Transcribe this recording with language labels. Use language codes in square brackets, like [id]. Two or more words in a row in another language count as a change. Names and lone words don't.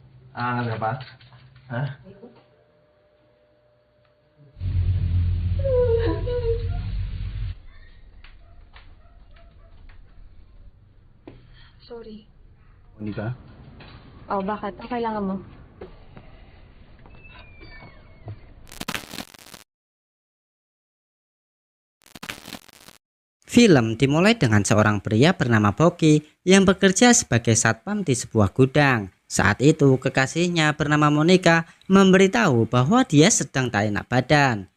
[id] Ada apa? Hah? Sorry. Monica? [tl] Oh, bakit? Ang kailangan mo? [id] Film dimulai dengan seorang pria bernama Boki yang bekerja sebagai satpam di sebuah gudang. Saat itu kekasihnya bernama Monica memberitahu bahwa dia sedang tak enak badan.